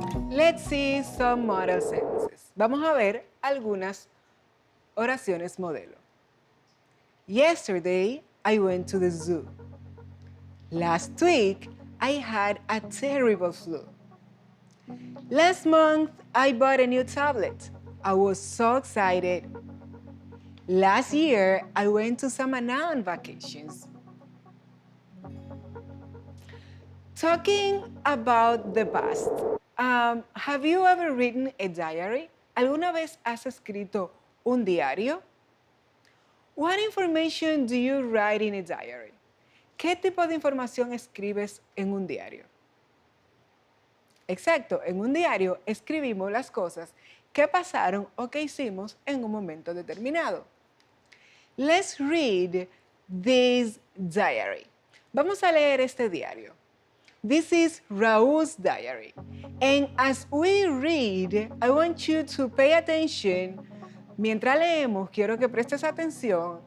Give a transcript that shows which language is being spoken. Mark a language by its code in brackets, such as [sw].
[en] Let's see some model sentences. [es] Vamos a ver algunas oraciones modelo. [en] Yesterday, I went to the zoo. Last week, I had a terrible flu. Last month, I bought a new tablet. I was so excited. Last year, I went to Samaná on vacations. Talking about the past, have you ever written a diary? [es] ¿Alguna vez has escrito un diario? [en] What information do you write in a diary? [es] ¿Qué tipo de información escribes en un diario? Exacto, en un diario escribimos las cosas que pasaron o que hicimos en un momento determinado. [en] Let's read this diary. [es] Vamos a leer este diario. [en] This is Raúl's diary. And as we read, I want you to pay attention. [es] Mientras leemos, quiero que prestes atención.